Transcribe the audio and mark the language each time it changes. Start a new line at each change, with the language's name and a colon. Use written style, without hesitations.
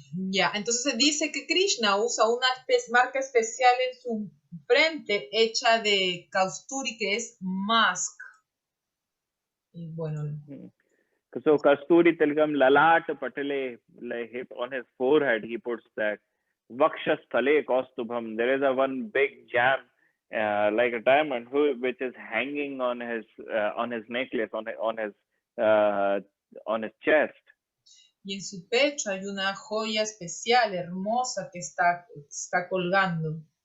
Spanish: Ya, entonces se dice que Krishna usa una marca especial en su frente hecha de Kasturi, que es musk. Y bueno.
English: So
Sanskrit: Kasturi Tilgam Lalat Patale,
English: like on his forehead, he puts that
Sanskrit: Vakshasthale Kaustubham.
English: There is a one big gem, like a diamond, which is hanging on his necklace, on his chest.
Spanish: Y en su pecho hay una joya especial, hermosa, que está colgando.